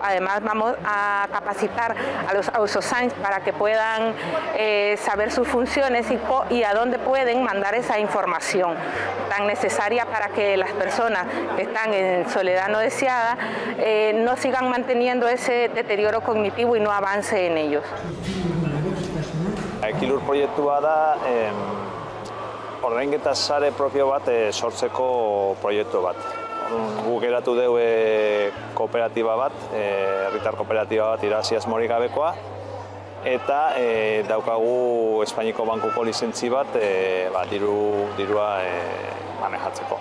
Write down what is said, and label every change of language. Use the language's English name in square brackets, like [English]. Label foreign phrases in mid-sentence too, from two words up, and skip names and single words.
[Spanish] Además vamos a capacitar a los ausosigns para que puedan saber sus funciones y a dónde pueden mandar esa información tan necesaria para que las personas que están en soledad no deseada no sigan manteniendo ese deterioro cognitivo y no avance en ellos. [Basque] Ekilur proiektua da ordainketa sare propio bat sortzeko proiektu bat. Guk eratu dugu kooperatiba bat, herritar kooperatiba bat irabazi asmorik gabekoa, eta daukagu Espainiako bankuko lizentzi bat dirua manejatzeko.